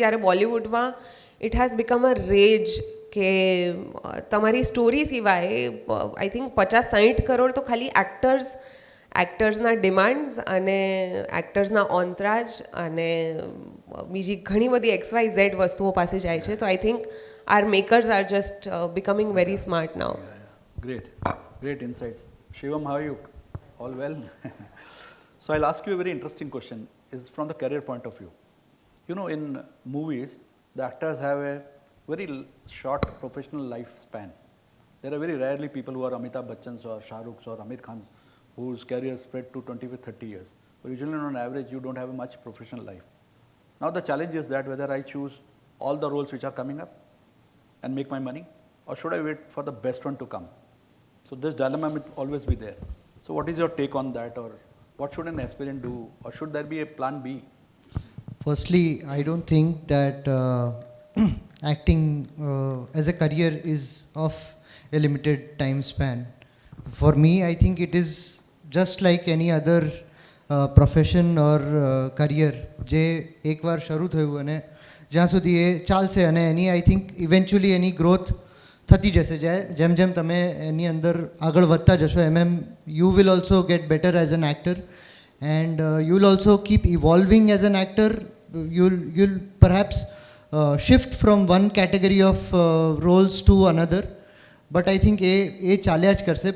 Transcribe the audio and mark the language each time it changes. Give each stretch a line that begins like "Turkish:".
Gujarati: જ્યારે બોલિવૂડમાં
English: it has become a rage
Gujarati: કે તમારી સ્ટોરી સિવાય
English: I think
Gujarati: 50-60 કરોડ તો ખાલી એક્ટર્સના ડિમાન્ડ્સ અને એક્ટર્સના ઓનત્રાજ અને બીજી ઘણી બધી XYZ વસ્તુઓ પાસે જાય છે. તો
English: I think our makers are just becoming very smart now. Great insights. Shivam, how are you? All well? So I'll ask you a very interesting question. Is from the career point of view. You know, in movies, the actors have a very short professional lifespan. There are very rarely people who are Amitabh Bachchan's or Shah Rukh's or Amir Khan's whose career spread to 20-30 years. But usually on average, you don't have a much professional life. Now the challenge is that whether I choose all the roles which are coming up and make my money, or should I wait for the best one to come? So this dilemma will always be there. So what is your take on that, or what should an aspirant do, or should there be a plan B? Firstly, I don't think that acting as a career is of a limited time span. For me, I think it is just like any other profession or career
Gujarati: જે એકવાર શરૂ થયું અને જ્યાં સુધી એ ચાલશે અને એની I think eventually any growth થતી જશે. જેમ જેમ તમે એની અંદર આગળ વધતા જશો એમ
English: You will also get better as an actor and you will also keep evolving as an actor. you'll perhaps shift from one category of roles to another. But I think
Gujarati: એ ચાલ્યા જ કરશે.